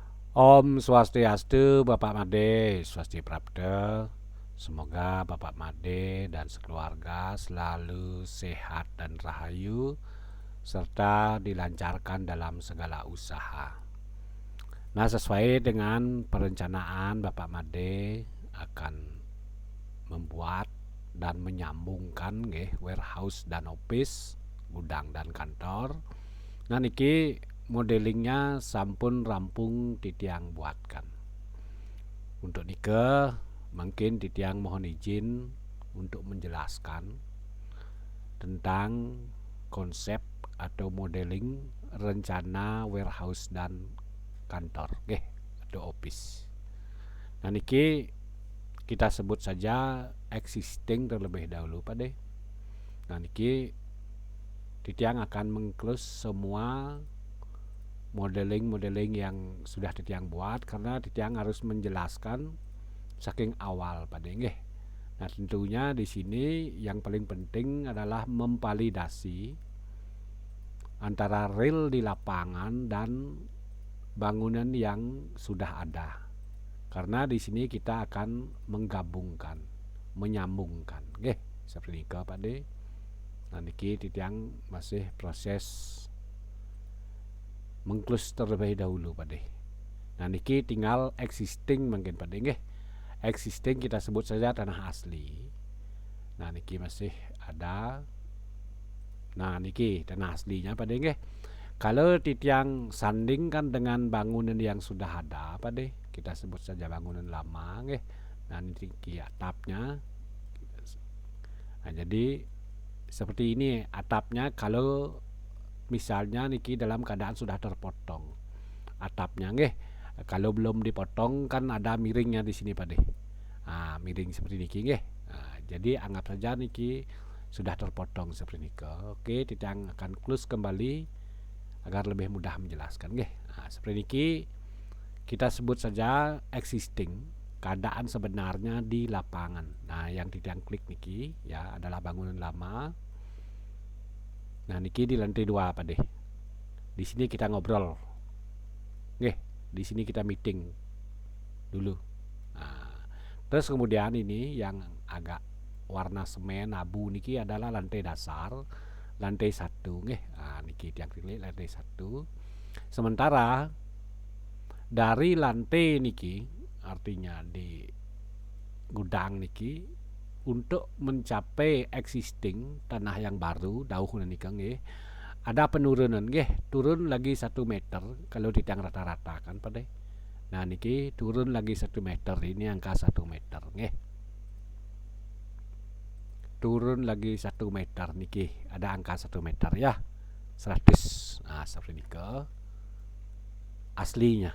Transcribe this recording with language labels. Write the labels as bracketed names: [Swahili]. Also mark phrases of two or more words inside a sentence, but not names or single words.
[Indonesian] Om Swastiastu, Bapak Made, Swasti Prabda. Semoga Bapak Made dan sekeluarga selalu sehat dan rahayu, serta dilancarkan dalam segala usaha. Nah, sesuai dengan perencanaan Bapak Made akan membuat dan menyambungkan warehouse dan office, gudang dan kantor. Nah niki modelingnya [Balinese] sampun rampung [Indonesian] titiang buatkan. Untuk nike mungkin titiang mohon izin untuk menjelaskan tentang konsep atau modeling rencana warehouse dan kantor, atau office. Nah niki kita sebut saja existing terlebih dahulu Pak deh. Nah niki titiang akan mengklus semua modeling-modeling yang sudah titiang buat, karena titiang harus menjelaskan [Balinese] saking awal pada nggih. [Indonesian] Nah, tentunya di sini yang paling penting adalah memvalidasi antara real di lapangan dan bangunan yang sudah ada. Karena di sini kita akan menggabungkan, menyambungkan, seperti itu Pak De. Nah, niki titiang masih proses mengklus terlebih dahulu Pak De. Nah niki tinggal existing mungkin Pak De nggih. Existing kita sebut saja tanah asli. Nah niki masih ada. Nah niki tanah aslinya Pak De nggih. Kalau titiang sandingkan dengan bangunan yang sudah ada Pak De, kita sebut saja bangunan lama nggih. Nah niki atapnya. Nah jadi seperti ini atapnya, kalau misalnya niki dalam keadaan sudah terpotong atapnya nggih. Kalau belum dipotong kan ada miringnya di sini Pak De. Miring seperti niki nggih. Jadi anggap saja niki sudah terpotong seperti niki. Oke, titiang akan close kembali agar lebih mudah menjelaskan nggih. Seperti niki kita sebut saja existing, keadaan sebenarnya di lapangan. Nah, yang titiang klik niki ya adalah bangunan lama. Nah, niki di lantai 2 Pak De. Di sini kita ngobrol. Nggih, di sini kita meeting dulu. Terus kemudian ini yang agak warna semen abu niki adalah lantai dasar, lantai 1 nggih. Niki tiang klik lantai 1. Sementara dari lantai niki, artinya di gudang niki, untuk mencapai existing tanah yang baru [Balinese] dauh niki nggih, [Indonesian] ada penurunan nggih, turun lagi 1 meter kalau ditiang rata-rata kan Pak De. Nah niki turun lagi 1 meter, ini angka 1 meter nggih. Turun lagi 1 meter niki, ada angka 1 meter ya, 100. Nah seperti ini ke aslinya.